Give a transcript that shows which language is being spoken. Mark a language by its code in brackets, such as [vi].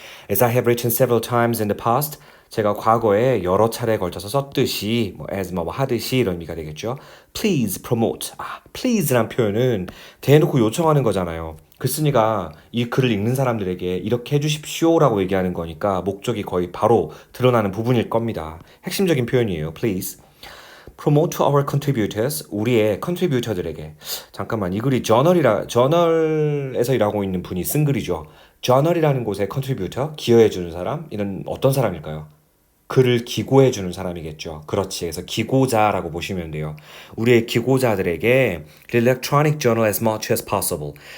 [en] As I have written several times in the past, [ko] 제가 과거에 여러 차례에 걸쳐서 썼듯이 as 하듯이 이런 의미가 되겠죠. [en] Please promote. [ko] please란 표현은 대놓고 요청하는 거잖아요. 글쓴이가 이 글을 읽는 사람들에게 이렇게 해주십시오라고 얘기하는 거니까 목적이 거의 바로 드러나는 부분일 겁니다. 핵심적인 표현이에요. Please. [en] Promote to our contributors, [ko] 우리의 컨트리뷰터들에게. 잠깐만, 이 글이 저널에서 일하고 있는 분이 쓴 글이죠. 저널이라는 곳에 컨트리뷰터, 기여해주는 사람, 이는 어떤 사람일까요? 글을 기고해주는 사람이겠죠. 그렇지. 그래서 기고자라고 보시면 돼요. 우리의 기고자들에게 [en] electronic journal as much as possible.